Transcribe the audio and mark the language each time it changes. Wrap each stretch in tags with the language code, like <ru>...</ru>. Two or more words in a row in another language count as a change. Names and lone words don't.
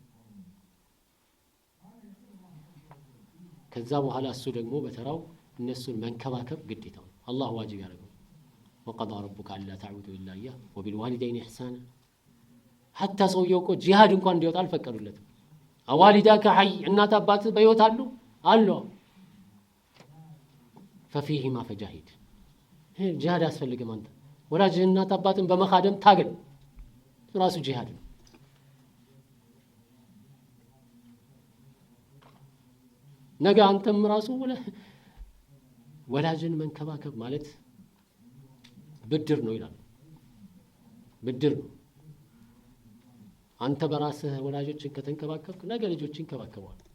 <am>ከዛ በኋላ እሱ ደግሞ በተራው እነሱን መንከባከብ ግዴታው ነው። አላህ ዋጅብ ያደረገው</am> <ar>وقضى ربك الا تعبدوا الا اياه وبالوالدين احسانا።</ar> <am>حتى ሰውየው እኮ ጂሃድ እንኳን እንዲወጣ አልፈቀዱለትም።</am> <ar>أوالداك حي፣</ar> <am>እናት አባት በህይወት አሉ</am> <ar>ففيهما فجاهد።</ar> <am>ጂሃድ ያስፈልግም። አንተ ወላጅ እናት አባትን በመኻደም ታገል፣ ራሱ ጂሃድ ነው። ነገ አንተም ራሱ ወላጅን መንከባከብ ማለት ብድር ነው ይላል። ብድር ነው። አንተ በራስህ ወላጆችን ከተንከባከብክ ነገ ልጆችን ይንከባከባሉ።</am>